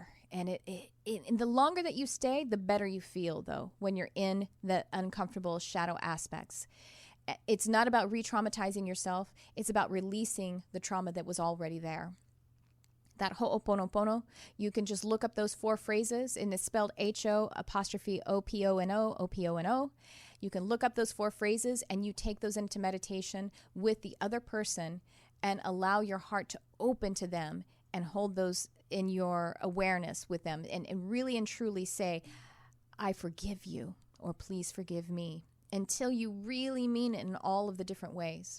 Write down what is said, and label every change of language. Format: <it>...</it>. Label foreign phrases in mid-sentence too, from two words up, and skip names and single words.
<en>And the longer that you stay, the better you feel, though, when you're in the uncomfortable shadow aspects. It's not about re-traumatizing yourself. It's about releasing the trauma that was already there. That ho'oponopono, you can just look up those 4 phrases, and it's spelled H-O''O''P-O-N-O, O-P-O-N-O. You can look up those 4 phrases, and you take those into meditation with the other person and allow your heart to open to them and hold those in your awareness with them, and really and truly say, I forgive you, or please forgive me, until you really mean it in all of the different ways.</en>